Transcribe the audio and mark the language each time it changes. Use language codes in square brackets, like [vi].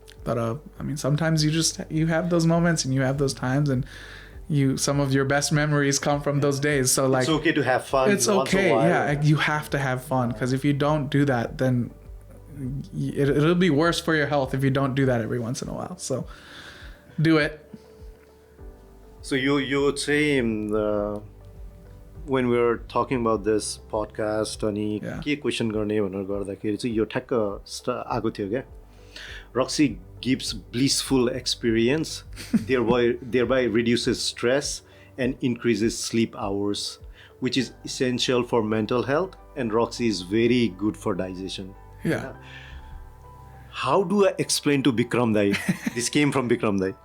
[en] But sometimes you have those moments and you have those times, and some of your best memories come from those days. So like, it's okay to have fun. It's okay. Yeah. You have to have fun, because if you don't do that, then it'll be worse for your health if you don't do that every once in a while. So do it. So you would say when we were talking about this podcast, [ne] अनि के question गर्ने भनेर गर्दाखेरि चाहिँ यो ठ्याक्क आएको थियो क्या. [en] Roxy gives blissful experience, thereby reduces stress and increases sleep hours, which is essential for mental health, and Roxy is very good for digestion. Yeah. How do I explain to Bikram Dai? This came from Bikram Dai.